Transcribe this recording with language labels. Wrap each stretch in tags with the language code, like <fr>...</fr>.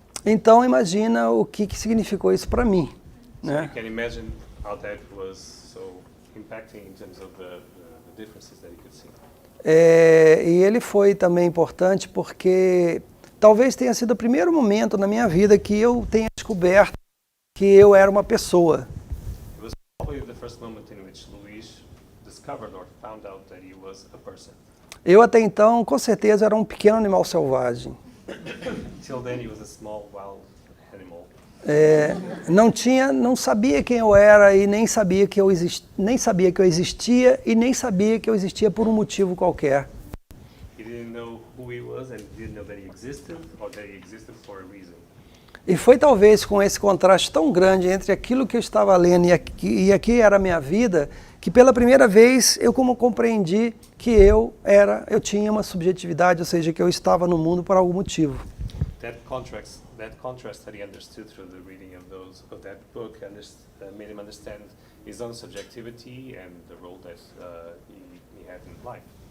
<pt>Então imagina o que significou isso para mim, né?</pt> <en>So you can imagine how that was so impacting in terms of the differences that you could see.</en> <pt>E ele foi também importante porque talvez tenha sido o primeiro momento na minha vida que eu tenha descoberto que eu era uma pessoa.</pt> <en>It was probably the first moment in which Luis discovered or found out that he was a person.</en> <pt>Eu até então, com certeza, era um pequeno animal selvagem.</pt> <en>Till then he was a small wild animal.</en> <pt>Não sabia quem eu era e nem sabia que eu existia e nem sabia que eu existia por um motivo qualquer.</pt> <en>He didn't know who he was and he didn't know that he existed or that he existed for a reason.</en> <pt>E foi talvez com esse contraste tão grande entre aquilo que eu estava lendo e aqui era a minha vida, que pela primeira vez eu compreendi que eu tinha uma subjetividade, ou seja, que eu estava no mundo por algum motivo.</pt> <en>That contrast that he understood through the reading of that book made him understand his own subjectivity and the role that he had in life.</en>